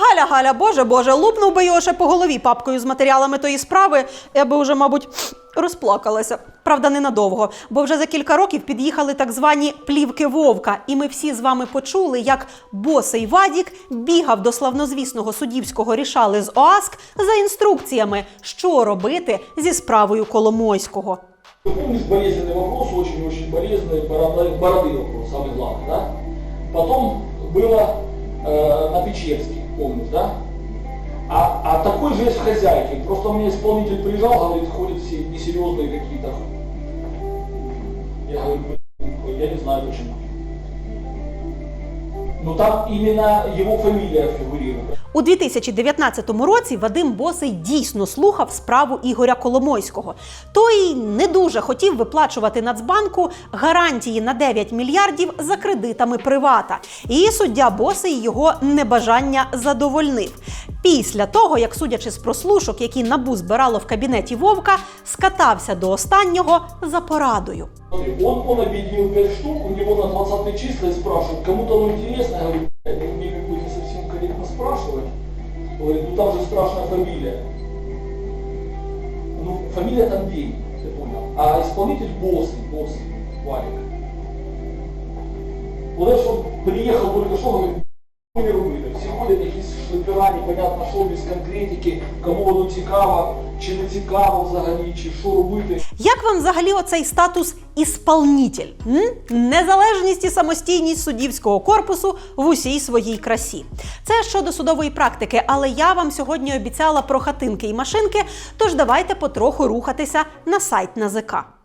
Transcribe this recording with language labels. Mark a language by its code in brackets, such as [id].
[uk] Галя, боже, лупнув би його ще по голові папкою з матеріалами тої справи, я би вже, мабуть, розплакалася. Правда, ненадовго, бо вже за кілька років під'їхали так звані плівки Вовка, і ми всі з вами почули, як Босий Вадік бігав до славнозвісного суддівського рішали з ОАСК за інструкціями, що робити зі справою Коломойського. [ru] Помнишь, болезненный вопрос, очень-очень болезненный, бороды вопрос, самый главный, да? Потом было на Печерске, помнишь, да? А такой же есть в Хозяйке. Просто у меня исполнитель приезжал, говорит, ходят все несерьезные какие-то. Я говорю, я не знаю почему. Но там именно его фамилия фигурирует. [uk] У 2019 році Вадим Босий дійсно слухав справу Ігоря Коломойського. Той не дуже хотів виплачувати Нацбанку гарантії на 9 мільярдів за кредитами привата. І суддя Босий його небажання задовольнив. Після того, як, судячи з прослушок, які НАБУ збирало в кабінеті Вовка, скатався до останнього за порадою. [ru] Он объединил 5 штук, у него на 20 числа и спрашивает, кому-то оно интересно, я говорю, мне как бы не совсем корректно спрашивать. Говорит, ну там же страшная фамилия. Ну, фамилия там День, ты понял. А исполнитель Босый, Валик. Вот это, что приехал только что, говорит, [uk] не робити. Всі ходять якісь шлипера, [ru] непонятно що, [uk] без конкретики, кому воно цікаво, чи не цікаво взагалі, чи що робити. Як вам взагалі оцей статус «ісполнітель»? Незалежність і самостійність суддівського корпусу в усій своїй красі. Це щодо судової практики, але я вам сьогодні обіцяла про хатинки і машинки, тож давайте потроху рухатися на сайт НАЗК.